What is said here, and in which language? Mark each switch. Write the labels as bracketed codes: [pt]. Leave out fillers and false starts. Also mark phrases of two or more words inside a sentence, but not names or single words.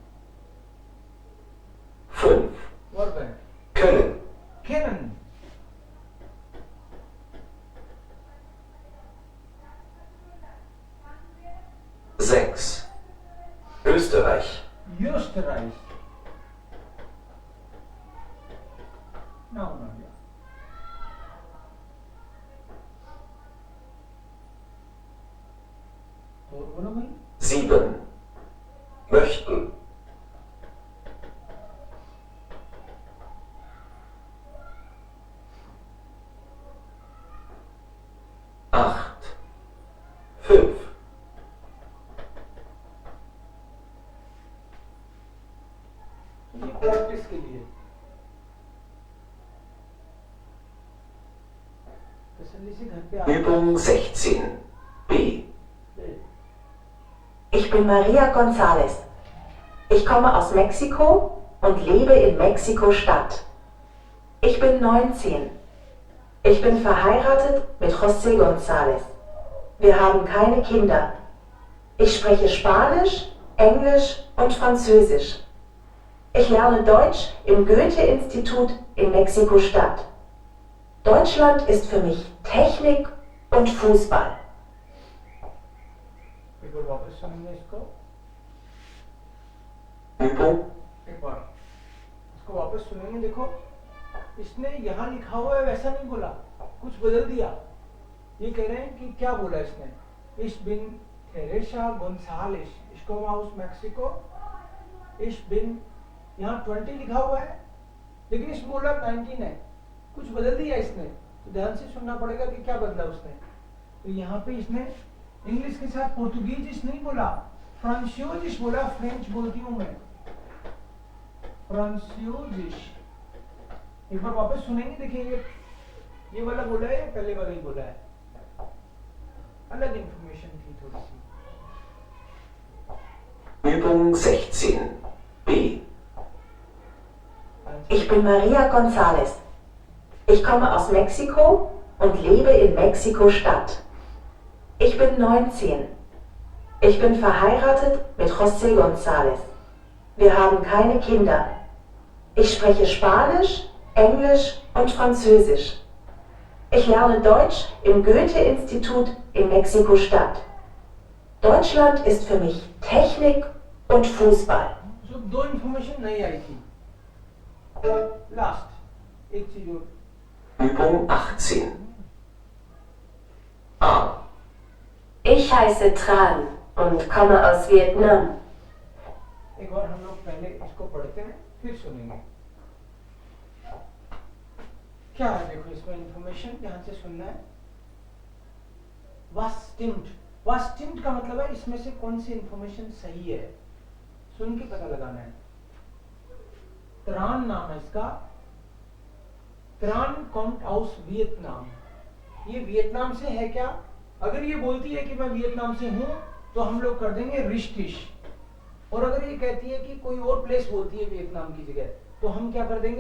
[de] 5. Verben Können. kennen 6. Österreich. [hi] Österreich Noun आ गया और बोलो भाई [de] 7. Möchten. 8. 5. [hi] ये प्रैक्टिस के लिए तसल्ली से घर पे आ [de] Übung 16. B. Ich bin Maria González. Ich komme aus Mexiko und lebe in Mexiko-Stadt. Ich bin 19. Ich bin verheiratet mit José González. Wir haben keine Kinder. Ich spreche Spanisch, Englisch und Französisch. Ich lerne Deutsch im Goethe-Institut in Mexiko-Stadt. Deutschland ist für mich Technik und Fußball. [hi] एक बार वापस सुनेंगे इसको [de] Übung [hi] एक बार इसको वापस सुनेंगे देखो इसने यहाँ लिखा हुआ है वैसा नहीं बोला कुछ बदल दिया ये कह रहे हैं कि क्या बोला इसने [de] Ich bin Teresa González ich komme aus Mexiko Ich bin [hi] यहाँ 20 लिखा हुआ है लेकिन इसमें बोला 19 है कुछ बदल दिया इसने तो ध्यान से सुनना पड़ेगा कि क्या बदला उसने तो यहाँ पे इसने इंग्लिश के साथ पोर्तुगीज नहीं बोला फ्रांसीसिश बोला फ्रेंच बोलती हूँ मैं फ्रांसीसिश एक बार वापस सुनेंगे देखिए ये वाला बोला है या पहले वाला ही बोला है अलग इंफॉर्मेशन थी थोड़ी सी [de] Übung 16. B. Ich bin Maria González. Ich komme aus Mexiko und lebe in Mexiko-Stadt. Ich bin 19. Ich bin verheiratet mit José González. Wir haben keine Kinder. Ich spreche Spanisch, Englisch und Französisch. Ich lerne Deutsch im Goethe-Institut in Mexiko-Stadt. Deutschland ist für mich Technik und Fußball. [hi] जो दो इंफॉर्मेशन नहीं आई थी लास्ट एक चीज और [de] Übung 18. A. Ich heiße Tran und komme aus Vietnam. [hi] एक बार हम लोग पहले इसको पढ़ते हैं फिर सुनेंगे क्या है देखो इसमें इंफॉर्मेशन ध्यान से सुनना है [de] was stimmt [hi] का मतलब है इसमें से कौन सी इंफॉर्मेशन सही है सुन के पता लगाना है त्रान नाम है इसका [de] Tran kommt aus Vietnam, [hi] ये वियतनाम से है क्या? अगर ये बोलती है कि मैं वियतनाम से हूं तो हम लोग कर देंगे रिश्तिश, और अगर ये कहती है कि कोई और प्लेस बोलती है वियतनाम की जगह तो हम क्या कर देंगे?